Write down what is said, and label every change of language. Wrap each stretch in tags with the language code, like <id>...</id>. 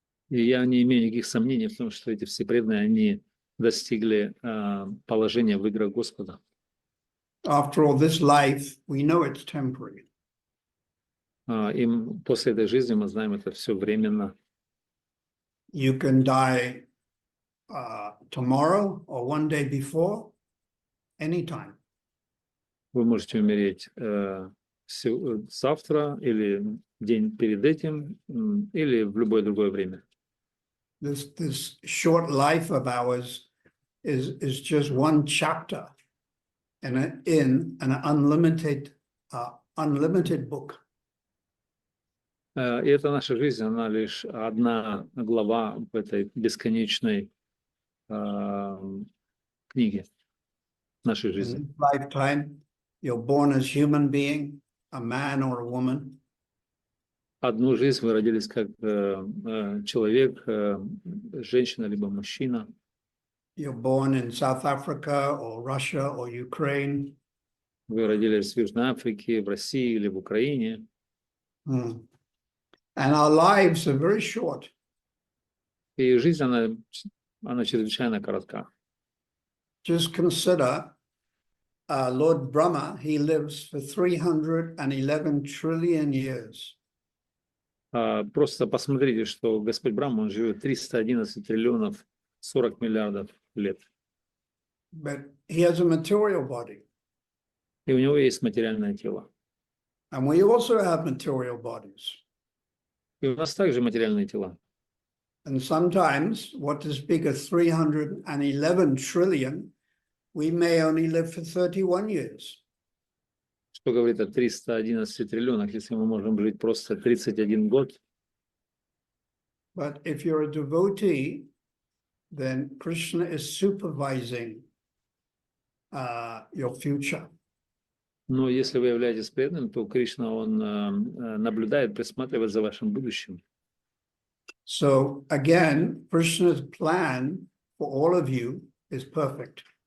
<ru>И я не имею никаких сомнений в том, что эти все преданные, они достигли положения в играх Господа.</ru> <en>After all, this life, we know it's temporary.</en> <ru>Им после этой жизни, мы знаем, это все временно.</ru> <en>You can die tomorrow or one day before, anytime.</en> <ru>Вы можете умереть завтра или день перед этим, или в любое другое время.</ru> <en>This short life of ours is just one chapter in an unlimited book.</en> <ru>И эта наша жизнь, она лишь одна глава в этой бесконечной книге нашей жизни.</ru> <en>In this lifetime, you're born as human being, a man or a woman.</en> <ru>Одну жизнь вы родились как человек, женщина либо мужчина.</ru> <en>You're born in South Africa or Russia or Ukraine.</en> <ru>Вы родились в Южной Африке, в России или в Украине.</ru> <en>And our lives are very short.</en> <ru>И жизнь, она чрезвычайно коротка.</ru> <en>Just consider Lord Brahma, he lives for 311 trillion years.</en> <ru>Просто посмотрите, что Господь Брахма, он живет 311 триллионов 40 миллиардов лет.</ru> <en>But he has a material body.</en> <ru>И у него есть материальное тело.</ru> <en>And we also have material bodies.</en> <ru>И у нас также материальные тела.</ru> <en>And sometimes, what is bigger, 311 trillion, we may only live for 31 years.</en> <ru>Что говорит о 311 триллионах, если мы можем жить просто 31 год.</ru> <en>But if you're a devotee, then Krishna is supervising your future.</en> <ru>Но если вы являетесь преданным, то Кришна, он наблюдает, присматривает за вашим будущим.</ru> <en>So again, Krishna's plan for all of you is perfect.</en>